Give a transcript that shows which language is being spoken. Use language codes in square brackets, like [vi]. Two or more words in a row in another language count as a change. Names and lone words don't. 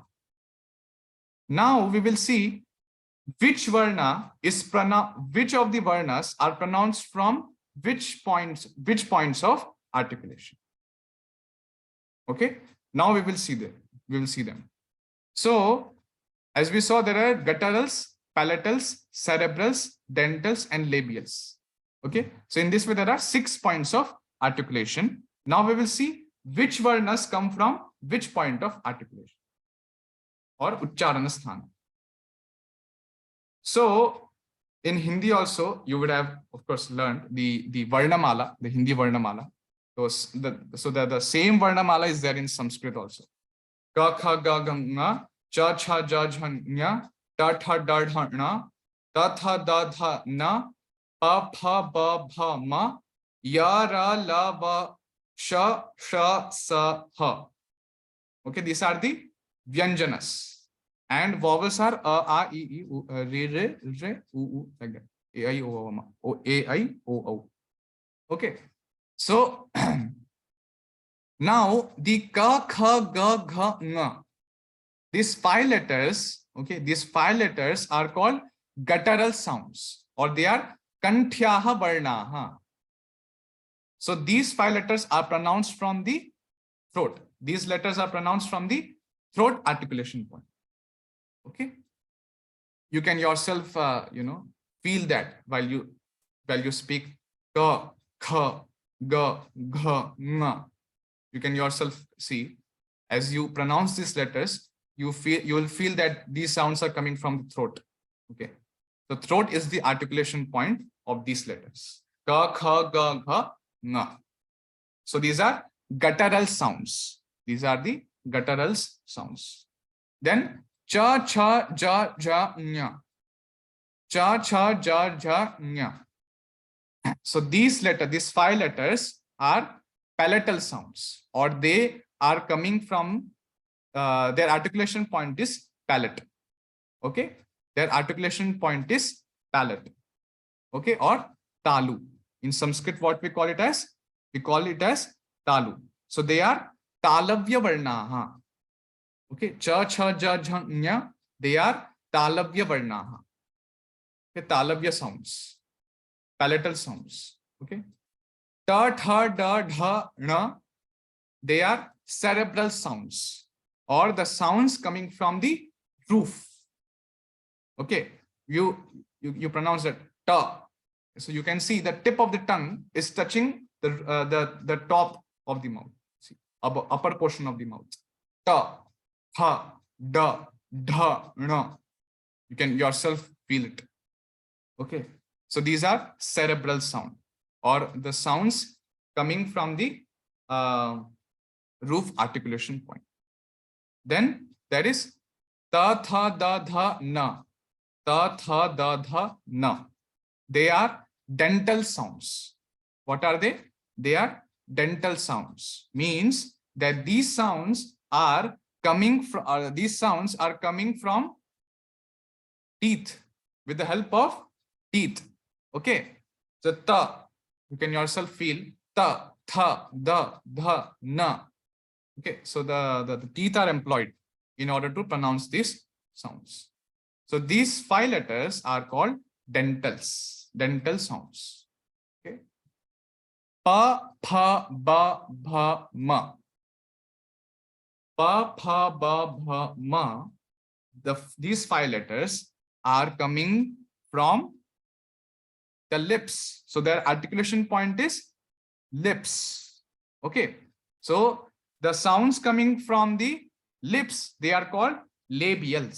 [en] Now we will see which varna is which of the varnas are pronounced from which points of articulation. Okay, now we will see them. So as we saw, there are gutturals, palatals, cerebrals, dentals, and labials. Okay, so in this way there are 6 points of articulation. Now we will see which varnas come from which point of articulation, or [sa] Uchcharana Sthana. [en] So in Hindi also, you would have, of course, learned the Varnamala, the Hindi Varnamala. So the same Varnamala is there in Sanskrit also. [sa] Ka, kha, ga, ga, nga, cha, cha, ja, jha, nya, ta tha da dha na, ta tha da dha na, pa pha ba bha ma, ya ra la va sha sha sa ha. Okay, these are the vyanjanas, and vowels are a, I, u, re, re, re, u, [en] like that. A, [sa] I, o, o, ma. O, A, I, O, O. [en] Okay, so now the [sa] ka, kha, ga, gha, nga. [en] These 5 letters, okay, these 5 letters are called guttural sounds, or they are [sa] kanthyaha varnaha. [en] So these 5 letters are pronounced from the throat. These letters are pronounced from the throat articulation point. Okay, you can yourself feel that while you speak [sa] ka, kha, ga, gha, nga. [en] You can yourself see, as you pronounce these letters, you will feel that these sounds are coming from the throat. Okay, the throat is the articulation point of these letters: [sa] ka, kha, ga, gha, nga. [en] So these are guttural sounds. These are the guttural sounds. [sa] Then cha, cha, ja, ja, nya. Cha, cha, ja, ja, nya. [en] So these 5 letters are palatal sounds, or they are coming from their articulation point is palate. Okay, their articulation point is palate. Okay, or talu. In Sanskrit, what we call it as? We call it as talu. So they are [sa] talavya varnaha. Okay, cha, cha, ja, ja, [en] nya. They are [sa] talavya varnaha. [en] Okay, talavya sounds, palatal sounds. [sa] Okay, ta, tha, da, dha, na. [en] They are cerebral sounds, or the sounds coming from the roof. Okay, you pronounce it ta. So you can see the tip of the tongue is touching the top of the mouth. See, upper portion of the mouth. [sa] Ta, tha, da, dha, na. [en] You can yourself feel it. Okay, so these are cerebral sound, or the sounds coming from the roof articulation point. Then there is [sa] ta, tha, da, dha, na. Ta, tha, da, dha, na. [en] They are dental sounds. What are they? They are dental sounds. Means that these sounds are coming from teeth, with the help of teeth. Okay, so ta, you can yourself feel [sa] ta, tha, da, dha, na. [en] Okay, so the teeth are employed in order to pronounce these sounds. So these 5 letters are called dental sounds. [sa] Okay, pa, pha, ba, bha, ma. Pa, pha, ba, bha, ma. [en] These 5 letters are coming from the lips. So their articulation point is lips. Okay, so the sounds coming from the lips, they are called labials.